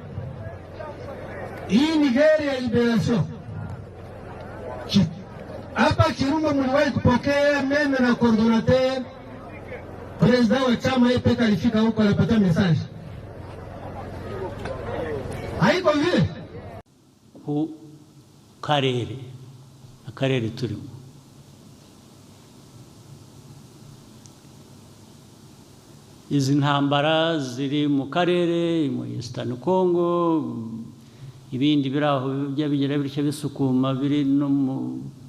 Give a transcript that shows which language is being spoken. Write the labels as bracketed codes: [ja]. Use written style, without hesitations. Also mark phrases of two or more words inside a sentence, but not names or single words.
[sw] Hii ni gari ya liberation. Hapa Kirumba mliwahi kupokea meme na coordinateur, president wa chama yeye peka alifika huko alipata message. Haiko vile [rw] ku akarere turimo. Izi ntambara ziri mu karere, mu Eastern Congo, ibindi biraho byabigera bityo bisukuma biri no mu